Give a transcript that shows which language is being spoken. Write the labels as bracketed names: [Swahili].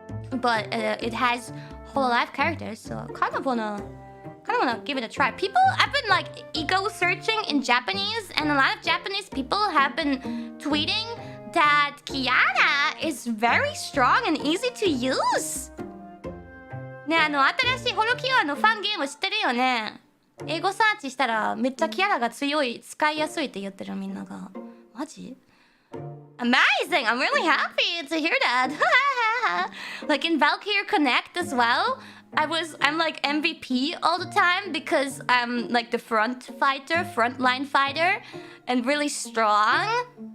[English] But it has hololive characters, so I kind of wanna give it a try. People have been like ego searching in Japanese, and a lot of Japanese people have been tweeting that Kiara is very strong and easy to use. [Japanese] ね、新しいホロキュアのファンゲーム知ってるよね。英語サーチしたらめっちゃキャラが強い、使いやすいって言ってるみんなが。マジ？ [English] Amazing! I'm really happy to hear that. Like in Valkyrie Connect as well, I'm like MVP all the time because I'm like the frontline fighter, and really strong.